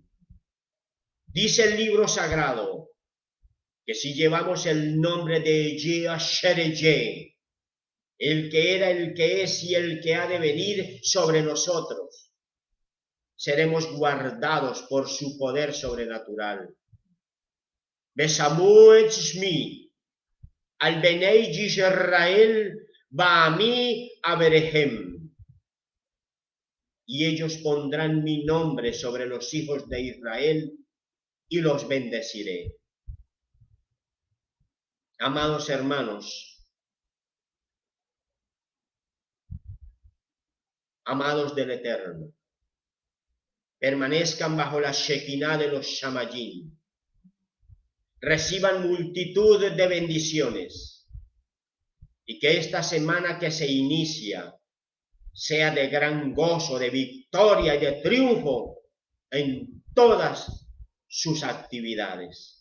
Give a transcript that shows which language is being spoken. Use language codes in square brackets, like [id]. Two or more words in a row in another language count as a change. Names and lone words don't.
[es] Dice el libro sagrado que si llevamos el nombre de Yeh, el que era, el que es y el que ha de venir sobre nosotros, seremos guardados por su poder sobrenatural. [he] ושמו את שמי על בני ישראל ואני אברכם. [es] Y ellos pondrán mi nombre sobre los hijos de Israel y los bendeciré. Amados hermanos, amados del Eterno, permanezcan bajo la Shekinah de los Shamayim, reciban multitud de bendiciones, y que esta semana que se inicia sea de gran gozo, de victoria y de triunfo en todas sus actividades.